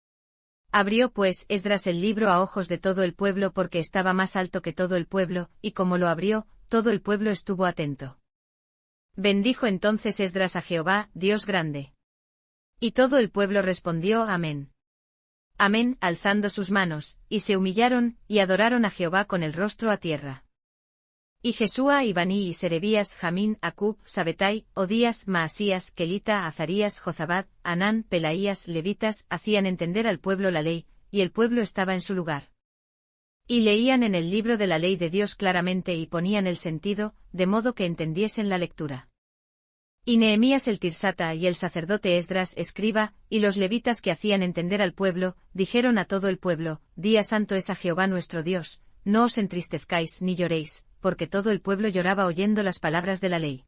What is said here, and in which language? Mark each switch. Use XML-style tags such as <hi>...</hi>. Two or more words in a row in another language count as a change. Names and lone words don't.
<es>Abrió pues Esdras el libro a ojos de todo el pueblo porque estaba más alto que todo el pueblo, y como lo abrió, todo el pueblo estuvo atento. Bendijo entonces Esdras a Jehová, Dios grande. Y todo el pueblo respondió Amén. Amén, alzando sus manos, y se humillaron, y adoraron a Jehová con el rostro a tierra. Y Jesúa y Baní y Serebías, Jamín, Acub, Sabetai, Odías, Maasías, Kelita, Azarías, Jozabad, Anán, Pelaías, levitas, hacían entender al pueblo la ley, y el pueblo estaba en su lugar. Y leían en el libro de la ley de Dios claramente y ponían el sentido, de modo que entendiesen la lectura. Y Nehemías el Tirsata y el sacerdote Esdras escriba, y los levitas que hacían entender al pueblo, dijeron a todo el pueblo, Día santo es a Jehová nuestro Dios, no os entristezcáis ni lloréis, porque todo el pueblo lloraba oyendo las palabras de la ley.</es>